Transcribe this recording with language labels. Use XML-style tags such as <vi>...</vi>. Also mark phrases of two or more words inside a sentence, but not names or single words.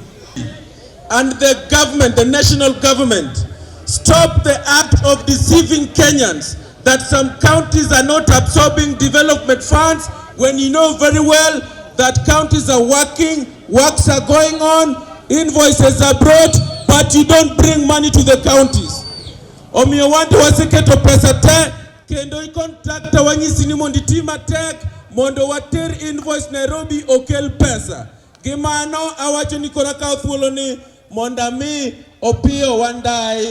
<en>And the government, the national government, stop the act of deceiving Kenyans that some counties are not absorbing development funds when you know very well that counties are working, works are going on, invoices are brought, but you don't bring money to the counties.</en> <luo>Omiyo wante waseketo pesa te, kendo i-contractor wanyisi ni mondo itima tek, mondo water invoice Nairobi okel pesa. Gimano awacho ni kora kao thuolo ni monda mi Opiyo Wandayi.</luo>